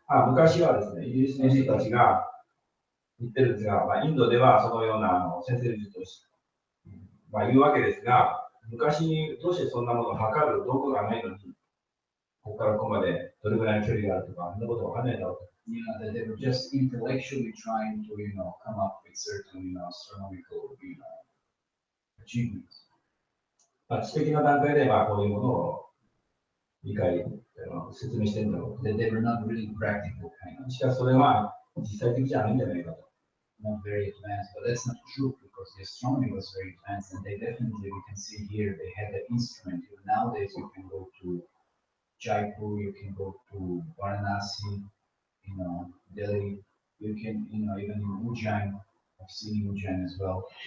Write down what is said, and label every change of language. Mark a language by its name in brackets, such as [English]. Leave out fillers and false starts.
[Japanese] 昔はですね、イギリスの人たちが言ってるんですが、インドではそのような先生術として、言うわけですが、昔どうしてそんなものを測る道具がないのに、ここからここまでどれぐらいの距離があるとか、そんなことわかんないだろうと。 [English] That they were just intellectually trying to, come up with certain, astronomical, achievements. [Japanese] 知的な段階ではこういうものを理解、説明してるんだろう。 [English] That they were not really practical kind of. [Japanese] しかしそれは実際的じゃないんじゃないかと。 [English] Not very advanced, but that's not true because the astronomy was very advanced, and they definitely, we can see here, they had the instrument. Even nowadays, you can go to Jaipur, you can go to Varanasi, Delhi, you can, even in Ujjain, I've seen Ujjain as well.